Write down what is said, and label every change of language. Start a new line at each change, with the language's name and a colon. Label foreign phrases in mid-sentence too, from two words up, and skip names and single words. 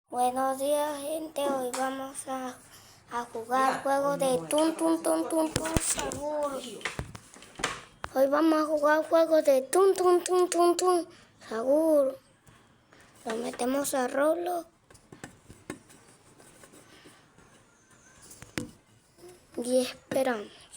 Spanish: Buenos días, gente. Hoy vamos a jugar juego de tun tun tun tun tun sahur. Hoy vamos a jugar juego de tun tun tun tun tun sahur. Lo metemos a Roblox y esperamos.